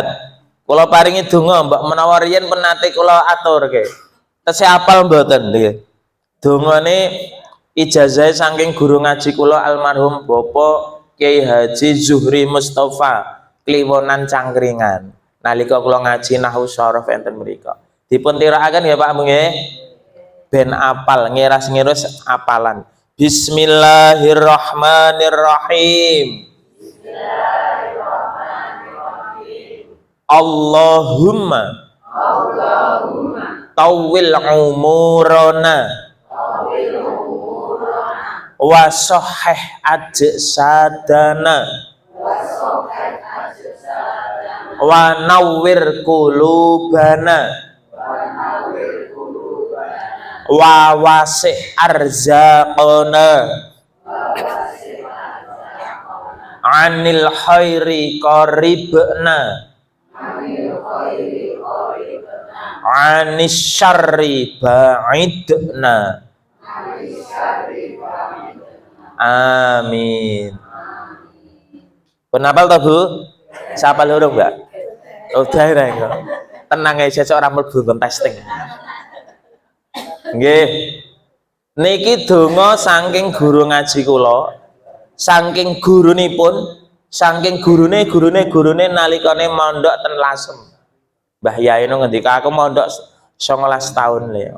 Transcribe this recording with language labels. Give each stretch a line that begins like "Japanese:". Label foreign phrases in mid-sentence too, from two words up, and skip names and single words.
Javanese: kula paringi donga mbok menawa riyen penate kula aturke tesih apal mboten nggih dongane ijazah saking guru ngaji kula almarhum Bapak Kiai Haji Zuhri Mustafa Kliwonan Cangkringan nalika kula ngaji nahwu syaraf enten mriku dipun tirakaken ya Pak nggih ben apal ngiras-ngiras apalan
Arabic: بسم الله الرحمن الرحيم اللهم طول أعمارنا وصحح أجسادنا ونور قلوبنا ووسع أرزاقنا عن الخير قربنا عن الشر بعدنا آمين.
Javanese: Penapal toh Bu? Siapa lurung Mbak?
Indonesian: Udah ya tenang aja seorang mlebu testing.
Javanese: Nggih. Niki donga saking guru ngaji kula, saking gurunipun, saking gurune nalikane mondok ten Lasem. Mbah Yai ngendika aku mondok 19 tahun le.